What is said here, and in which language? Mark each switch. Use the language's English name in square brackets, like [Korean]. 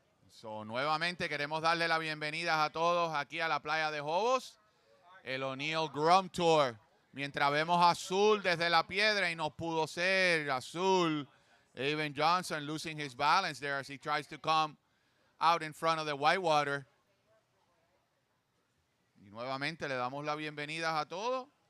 [Spanish] So, nuevamente queremos darle la bienvenida a todos aquí a la playa de Jobos. El Oneill Grom Tour. Mientras vemos azul desde la piedra y no pudo ser azul. [English] Evan Johnson losing his balance there as he tries to come out in front of the whitewater. [Spanish] Y nuevamente le damos la bienvenida a todos.